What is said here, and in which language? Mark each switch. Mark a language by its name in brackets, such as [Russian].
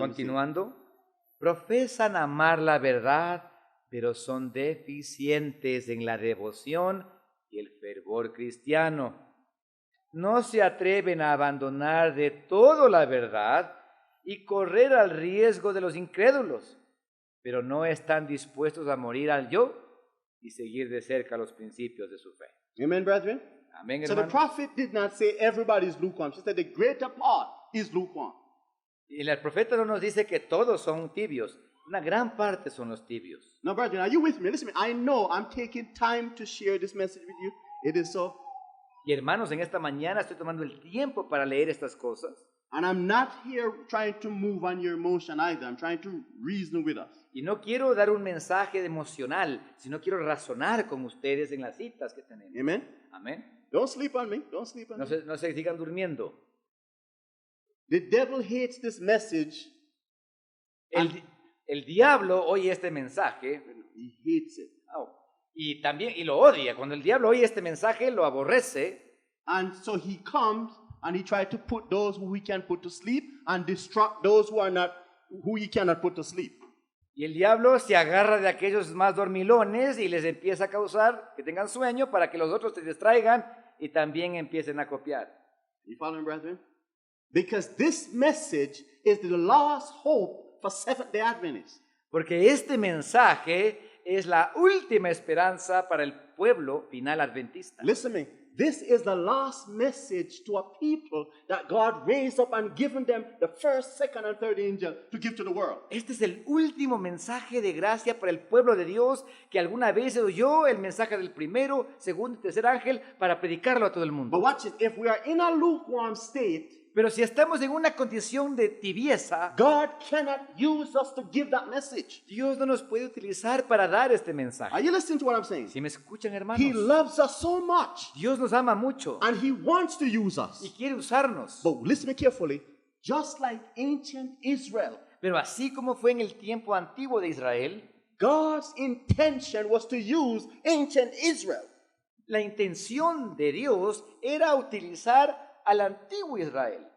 [Spanish] continuando, profesan amar la verdad, pero son deficientes en la devoción y el fervor cristiano. No se atreven a abandonar de todo la verdad y correr al riesgo de los incrédulos, pero no están dispuestos a morir al yo y seguir de cerca los principios de su fe. [English] Amen, brethren? [Spanish] Amén, [English] So the [Spanish] hermanos. [English] prophet did not say everybody is lukewarm. She said the greater part is lukewarm. [Spanish] Y el profeta no nos dice que todos son tibios, una gran parte son los tibios. [English] Now, brethren, are you with me? Listen, I know I'm taking time to share this message with you. It is so. [Spanish] Y hermanos, en esta mañana estoy tomando el tiempo para leer estas cosas. [English] And I'm not here trying to move on your emotion either. I'm trying to reason with us. [Spanish] Y no quiero dar un mensaje emocional, sino quiero razonar con ustedes en las citas que tenemos. [English] Amen? [Spanish] Amén. [English] Don't sleep on me. Don't sleep on [Spanish] No [English] me. [Spanish] se sigan durmiendo. [English] The devil hates this message. [Spanish] El diablo oye este mensaje [English] He hates it. [Spanish] y también lo odia. Cuando el diablo oye este mensaje, lo aborrece. [English] And so he comes and he tries to put those who he can put to sleep and distract those who he cannot put to sleep. [Spanish] Y el diablo se agarra de aquellos más dormilones y les empieza a causar que tengan sueño para que los otros se distraigan y también empiecen a copiar. [English] You following, brethren? Because this message is the last hope for Seventh-day Adventists. [Spanish] Porque este mensaje es la última esperanza para el pueblo final adventista. [English] Listen to me. This is the last message to a people that God raised up and given them the first, second, and third angel to give to the world. [Spanish] Este es el último mensaje de gracia para el pueblo de Dios que alguna vez oyó el mensaje del primero, segundo y tercer ángel para predicarlo a todo el mundo. [English] But watch it. If we are in a lukewarm state, [Spanish] Pero si estamos en una condición de tibieza, [English] God cannot use us to give that message. [Spanish] Dios no nos puede utilizar para dar este mensaje. [English] Are you listening to what I'm saying? [Spanish] Si me escuchan, [English] He [Spanish] hermanos, [English] loves us so much [Spanish] Dios nos ama mucho [English] and He wants to use [Spanish] y [English] us. [Spanish] quiere usarnos. [English] But listen to me carefully. Just like ancient Israel, [Spanish] Pero así como fue en el tiempo antiguo de Israel, [English] God's intention was to use ancient Israel. [Spanish] la intención de Dios era utilizar al antiguo Israel